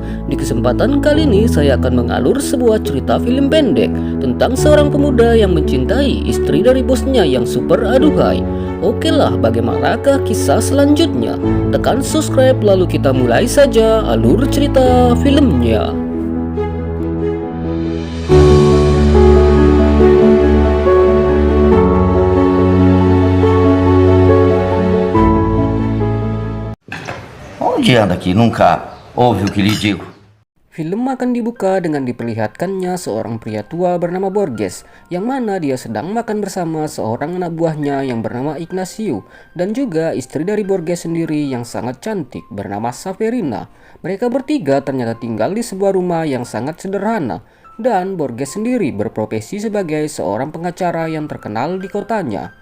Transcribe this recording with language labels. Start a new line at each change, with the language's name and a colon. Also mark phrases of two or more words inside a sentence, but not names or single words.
Indonesian: Di kesempatan kali ini saya akan mengalur sebuah cerita film pendek tentang seorang pemuda yang mencintai istri dari bosnya yang super aduhai. Oke lah, bagaimanakah kisah selanjutnya? Tekan subscribe lalu kita mulai saja alur cerita filmnya.
Portuguese: Onde anda que nunca ouve o que lhe digo?
Indonesian: Film akan dibuka dengan diperlihatkannya seorang pria tua bernama Borges, yang mana dia sedang makan bersama seorang anak buahnya yang bernama Ignacio, dan juga istri dari Borges sendiri yang sangat cantik bernama Saverina. Mereka bertiga ternyata tinggal di sebuah rumah yang sangat sederhana, dan Borges sendiri berprofesi sebagai seorang pengacara yang terkenal di kotanya.